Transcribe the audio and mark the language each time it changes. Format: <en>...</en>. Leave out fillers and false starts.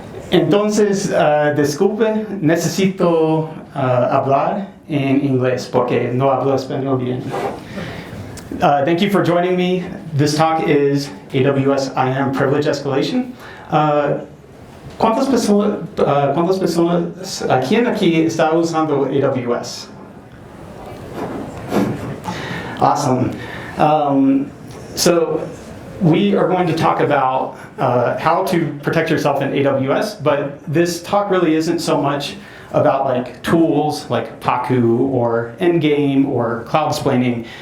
<es>Entonces, disculpe, necesito hablar en inglés porque no hablo español bien.</es> <en>Thank you for joining me. This talk is AWS IAM Privilege Escalation.</en> <es>¿Cuántas personas, quién aquí está usando AWS?</es> <en>Awesome. So we are going to talk about how to protect yourself in AWS, but this talk really isn't so much about like tools like Paku or Endgame or Cloud-splaining.</en>